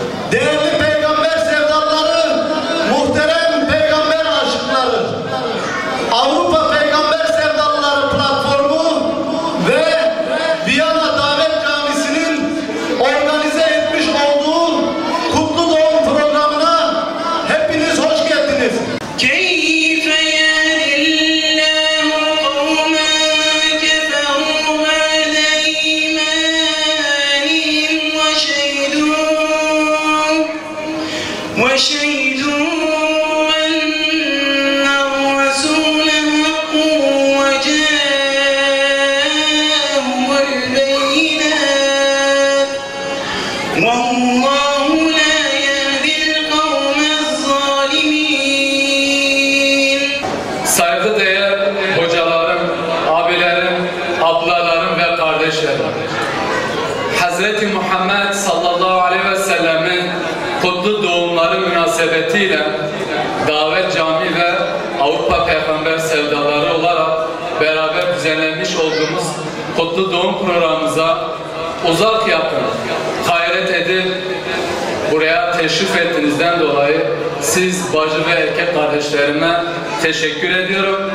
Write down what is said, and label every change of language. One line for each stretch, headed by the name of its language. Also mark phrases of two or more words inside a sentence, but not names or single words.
Turkish: değerli peygamber sevdaları, muhterem peygamber aşıkları, Avrupa Peygamber Sevdalıları Platformu ve Viyana Davet Camisi'nin organize etmiş olduğu Kutlu Doğum programına hepiniz hoş geldiniz.
Arabic: وشهدوا أن الرسول حق وجاءهم البينات والله لا يهدي القوم الظالمين.
Turkish: Saygıdeğer hocalarım, abilerim, ablalarım ve kardeşlerim. Hz. Muhammed
Arabic: صلى الله عليه وسلم
Turkish: kutlu doğumları münasebetiyle Davet Cami ve Avrupa Peygamber Sevdaları olarak beraber düzenlenmiş olduğumuz kutlu doğum programımıza uzak yakın gayret edip buraya teşrif ettiğinizden dolayı siz bacı ve erkek kardeşlerime teşekkür ediyorum.